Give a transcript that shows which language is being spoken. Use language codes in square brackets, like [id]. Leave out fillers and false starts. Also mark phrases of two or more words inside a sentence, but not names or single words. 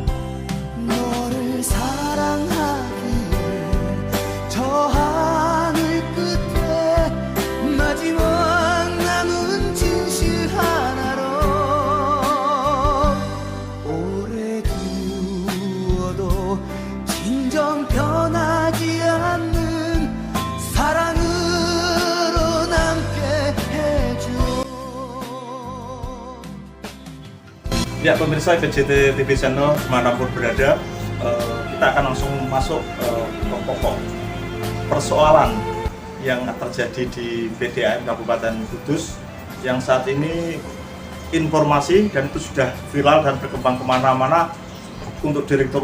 [ko] 너를 사랑하기에 저 하늘 끝에 마지막 남은 진실 하나로 오래 두어도 진정 변하지 않는 사랑으로 남게 해줘. [id] Ya pemirsa PJT TV Channel dimanapun berada, kita akan langsung masuk ke pokok persoalan yang terjadi di PDAM Kabupaten Kudus yang saat ini informasi dan itu sudah viral dan berkembang kemana-mana untuk direktur